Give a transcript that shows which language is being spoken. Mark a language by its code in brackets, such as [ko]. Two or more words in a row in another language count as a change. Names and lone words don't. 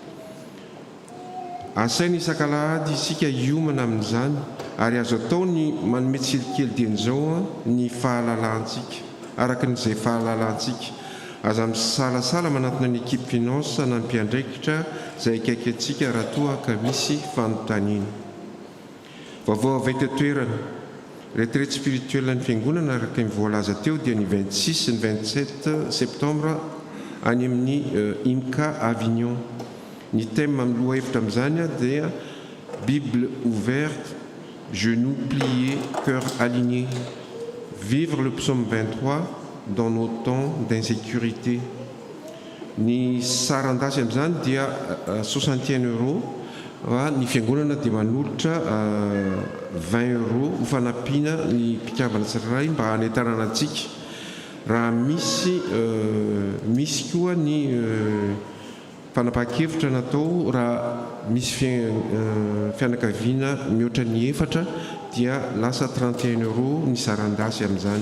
[mg] Asaina isan-kalahady isika hiomana amin'izany ary azo atao ny manome tsilikely dian'izao ny fahalalantsika araka n'izay fahalalantsika aza misalasala manatona ny [fr] équipe finance [mg] na ny mpiandraikitra izay akaiky antsika raha toa ka misy fanontaniana. Vaovao avy eto toerana [fr] retraite spirituelle [mg] ny fiangonana araka ny voalaza teo dia ny 26 sy ny 27 septembre any amin'ny IMCA Avignon. Ny thème amin'ny loha hevitra amin'izany dia [fr] Bible ouverte, genoux pliés, cœur aligné. Vivre le psaume 23 dans nos temps d'insécurité. [mg] Ny sarandasy amin'izany dia 61 €. Ny fiangonana dia manolotra 20 € ho fanampiana ny mpikambana tsirairay mba hanetanana antsika. Raha misy koa ny fanapa-kevitra natao raha misy fianakaviana mihoatra ny 4 dia lasa 31 € ny sarandasy amin'izany.